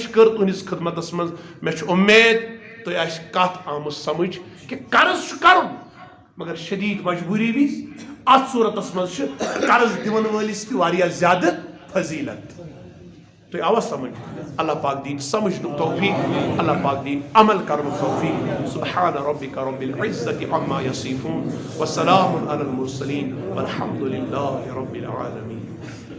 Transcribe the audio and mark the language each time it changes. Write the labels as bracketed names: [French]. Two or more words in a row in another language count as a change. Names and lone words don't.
[Kashmiri] کٔر تُہنٛدِس خدمتس منٛز مےٚ چھُ اُمید تۄہہِ آسہِ کتھ آمٕژ سمجھ کہ قرض چھُ کرُن مگر شدیٖد مجبوٗری وِزِ اتھ صوٗرتس منٛز چھِ قرض دِوان وٲلِس تہِ واریاہ زیادٕ فضیلت تۄہہِ آوا سمجھ اللہ پاک دِیِن سمجھنُک توفیٖق اللہ پاک دِیِن عمل کرنُک توفیٖق [Arabic] سبحان ربک رب العزة عما یصفون وسلام علی المرسلین والحمد للہ رب العالمین